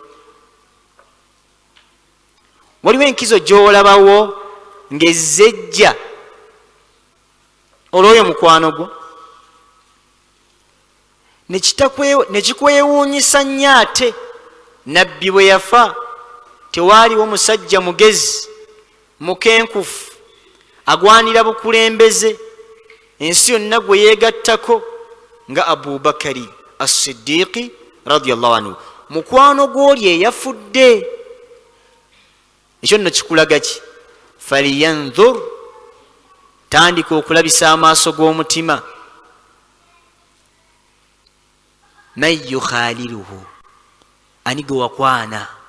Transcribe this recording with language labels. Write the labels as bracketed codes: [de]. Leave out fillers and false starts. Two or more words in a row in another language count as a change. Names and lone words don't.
[lg] Waliwo enkizo gy'olabawo ng'ezejja olw'oyo mukwano gwo, ne kikwewuunyisa nnyo. Ate Nabbi bwe yafa tewaaliwo musajja mugezi mukenkufu agwanira bukulembeze ensi yonna gwe yeegattako nga Abu Bakari as-Siddiqi [ar] رضي الله عنه. [lg] Mukwano gw'oli eyafudde. Ekyo nno kikulaga ki? Falyanzur, tandika okulabisa amaaso g'omutima. [ar] من يخالله, [lg] ani gwe wakwana.